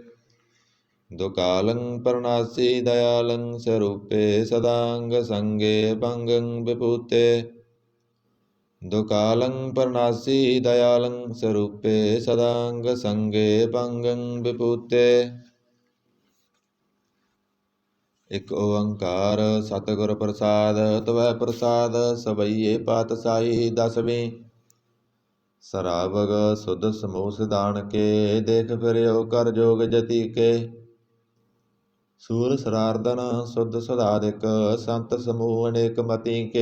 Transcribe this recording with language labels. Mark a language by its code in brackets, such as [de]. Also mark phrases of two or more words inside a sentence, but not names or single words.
[bra] दुकालं प्रणासी दयालं स्वरूपे सदांग संगे भंगं विभूते दुकालं प्रणासी दयालं स्वरूपे सदांग संगे भंगं विभूते [pa] ਇਕ ਓੰਕਾਰ ਸਤਿਗੁਰ ਪ੍ਰਸਾਦ, ਤਵੈ ਪ੍ਰਸਾਦ ਸਬਈਏ ਪਾਤਸ਼ਾਹੀ। [bra] ਦਸਵੀਂ ਸਰਾਵਗ ਸੁਧ ਸਮੂਹ ਸਿਧਾਨ ਕੇ, ਦੇਖ ਫਿਰਿਓ ਕਰ ਜੋਗ ਜਤੀ ਕੇ। ਸੂਰ ਸਰਾਰਦਨ ਸੁਧ ਸੁਧਾਰਿਕ, ਸੰਤ ਸਮੂਹ ਅਨੇਕ ਮਤੀ ਕੇ।